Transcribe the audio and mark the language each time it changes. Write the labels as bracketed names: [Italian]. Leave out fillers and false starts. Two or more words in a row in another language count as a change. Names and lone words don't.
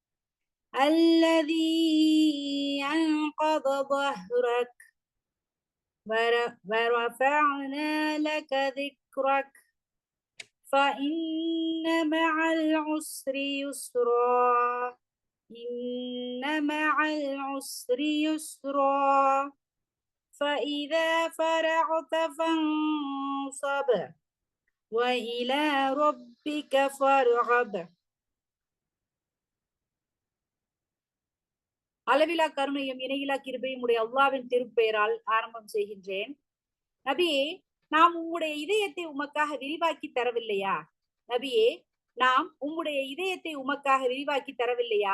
[Arabic] الذي أنقض ظهرك ورفعنا لك ذكرك فإن مع العسر يسرا إن مع العسر يسرا فإذا فرغت فانصب وإلى ربك فارغب. [Tamil] அளவிலா கருணையும் இணையிலா கிருபையும் உடைய அல்லாஹ்வின் திருப்பெயரால் ஆரம்பம் செய்கின்றேன். நபியே, நாம் உம்முடைய இதயத்தை உமக்காக விரிவாக்கி தரவில்லையா? நபியே, நாம் உம்முடைய இதயத்தை உமக்காக விரிவாக்கி தரவில்லையா?